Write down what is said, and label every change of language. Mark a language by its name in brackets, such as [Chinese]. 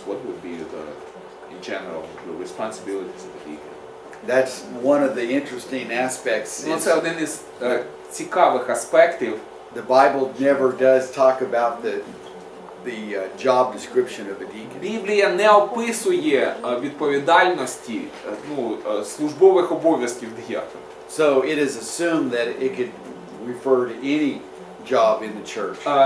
[English] What would be in general, the responsibilities of the deacon? That's one of the interesting aspects. [Ukrainian] Ну, це один із цікавих аспектів. [English] The Bible never does talk about the job description of a deacon. [Ukrainian] Біблія не описує відповідальності, ну, службових обов'язків диякона. [English] So it is assumed that it could refer to any job in the church.